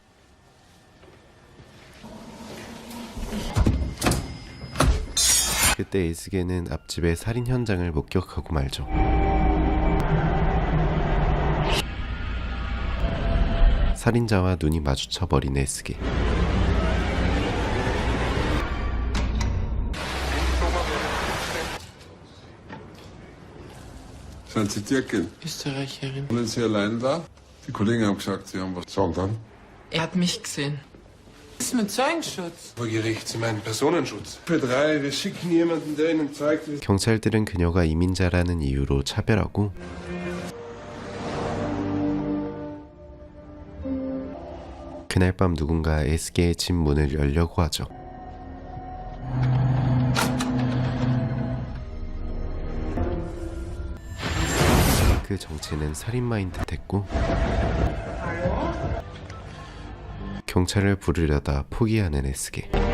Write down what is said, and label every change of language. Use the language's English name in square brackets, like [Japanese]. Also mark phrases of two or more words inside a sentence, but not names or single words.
[Korean] 그때 에스게는 앞집의 살인 현장을 목격하고 말죠. 살인자와 눈이 마주쳐버린 에스게. [German] Zijn Sie Türkin? Österreicherin. Sind Sie allein da? Die Kollegen haben gesagt, Sie haben was. Sag dann. Er hat mich gesehen. Was ist mit Zeugenschutz? Vor Gericht, Sie meinen Personenschutz. Für 3, wir schicken jemanden, der Ihnen zeigt, wie... [Korean] 경찰들은 그녀가 이민자라는 이유로 차별하고 그날 밤 누군가 에스게의 집 문을 열려고 하죠. 그 정체는 살인마인 듯했고 경찰을 부르려다 포기하는 에스게.